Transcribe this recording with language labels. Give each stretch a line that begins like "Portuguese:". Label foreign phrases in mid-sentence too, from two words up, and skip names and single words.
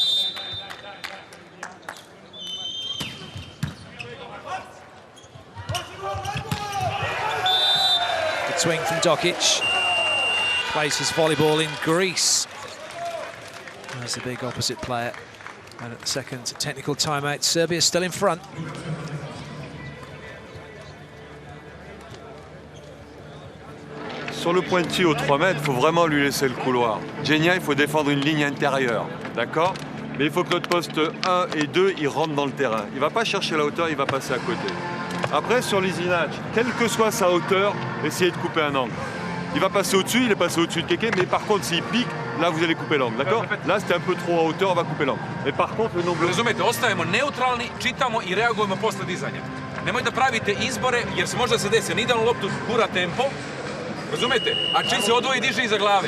English: Good swing from Dokic. Places volleyball in Greece. There's the big opposite player. And at the second technical timeout, Serbia still in front.
French: Sur le point de tir aux 3 mètres, il faut vraiment lui laisser le couloir. Genia, il faut défendre une ligne intérieure, d'accord? Mais il faut que notre poste 1 et 2, il rentre dans le terrain. Il ne va pas chercher la hauteur, il va passer à côté. Après, sur l'Isinach, quelle que soit sa hauteur, essayez de couper un angle. Il va passer au-dessus, il est passé au-dessus de Keke, mais par contre, s'il pique, là, vous allez couper l'angle, d'accord? Là, c'était un peu trop à hauteur, on va couper l'angle. Mais par contre, le nombre...
Serbian: Razumete, ostajemo neutralni, čitamo i reagujemo posle dizanja. Nemoj da pravite izbore, jer se možda se desi, ni idealnu loptu gura tempo. Razumete? A čim se odvoji, diže iza glave.